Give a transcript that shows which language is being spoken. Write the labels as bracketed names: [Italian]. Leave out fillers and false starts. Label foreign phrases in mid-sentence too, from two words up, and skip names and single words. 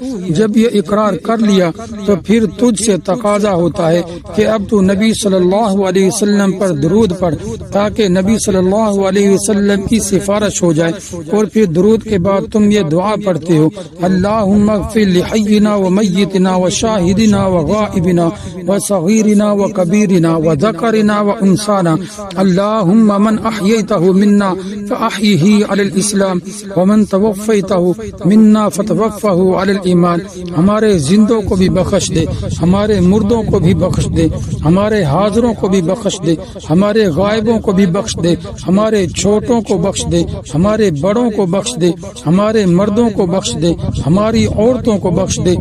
[Urdu] جب یہ اقرار کر لیا تو پھر تجھ سے تقاضا ہوتا ہے کہ اب تو نبی [Arabic] صلی اللہ علیہ وسلم [Urdu] پر درود پڑھ تاکہ نبی [Arabic] صلی اللہ علیہ وسلم [Urdu] کی سفارش ہو جائے، اور پھر درود کے بعد تم یہ دعا پڑھتے ہو [Arabic] اللہم اغفر لحینا و میتنا و شاہدنا و غائبنا و صغیرنا و کبیرنا و ذکرنا و انسانا، اللہم من احییتہ منا فاحیہ علی الاسلام ومن توفیتہ منا فتوفہ علی الایمان۔ [Urdu] ہمارے زندوں کو بھی بخش دے، ہمارے مردوں کو بھی بخش دے، ہمارے حاضروں کو بھی بخش دے، ہمارے غائبوں کو بھی بخش دے، ہمارے چھوٹوں کو بخش دے، ہمارے بڑوں کو بخش دے، ہمارے مردوں کو بخش دے، ہماری عورتوں کو بخش دے۔